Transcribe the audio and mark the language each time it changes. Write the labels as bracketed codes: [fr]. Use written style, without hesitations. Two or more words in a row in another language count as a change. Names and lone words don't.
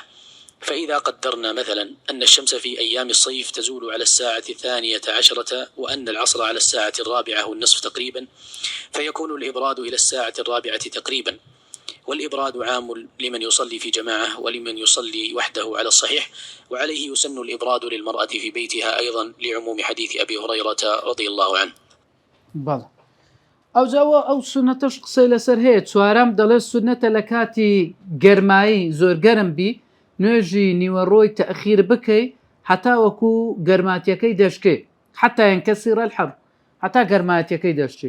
[ar] فإذا قدرنا مثلا أن الشمس في أيام الصيف تزول على الساعة 12 وأن العصر على الساعة 4 والنصف تقريبا، فيكون الإبراد إلى الساعة 4 تقريبا. والإبراد عام لمن يصلي في جماعة ولمن يصلي وحده على الصحيح، وعليه يسن الإبراد للمرأة في بيتها أيضا لعموم حديث أبي هريرة رضي الله عنه. [ckb] بەڵێ ئەو سنەتەش قسەی لەسەر هەیە. چوارەم دەڵێت سنەتە لە کاتی گەرمایی زۆر گەرم بی نوێژی نیوەڕۆی تەخیر بکەی حتا وەکو گەرماتیەکەی دەشکێ، حتا [ar] ينكسر الحر، [ckb] حتا گەرماتیەکەی دەشتێ.